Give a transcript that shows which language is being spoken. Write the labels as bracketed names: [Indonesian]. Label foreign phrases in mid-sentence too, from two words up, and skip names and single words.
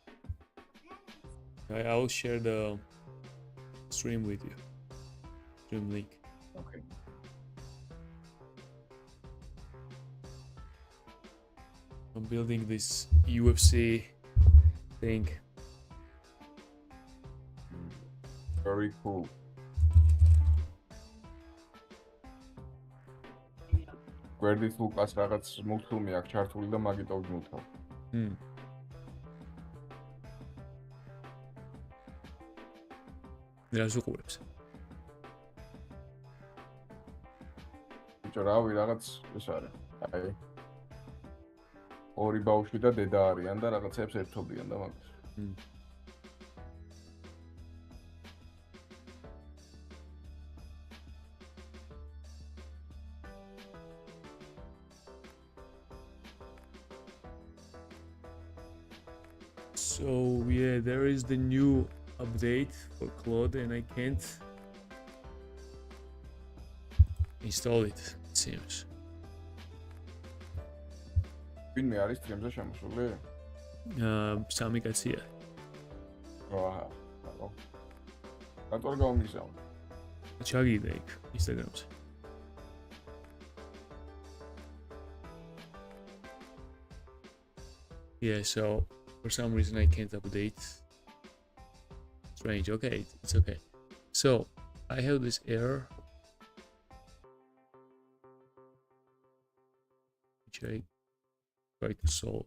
[English] I'll share the stream with you. Stream link. Okay. I'm building this UFC thing. Very cool. [Georgian] გვერდით ლუკას რაღაც მულტფილმი აქვს ჩართული და მაგიტო ვიმთავ. რას უყურებს? ბიჭო, რავი, რაღაც ეს არის. აი. ორი ბავშვი და დედა არიან და რაღაცებს ერთობიან და მაგას. [English] So yeah, there is the new update for Claude and I can't install it, it seems. [Georgian] ვინმე არის სტრიმზე შემოსული? სამი კაცია. აჰა. აბა. რატო არ გამომიგზავნე? ჩაგიდა იქ Instagram-ზე. [English] Yeah, so for some reason I can't update. Strange. Okay, it's okay. So I have this error which I try to solve.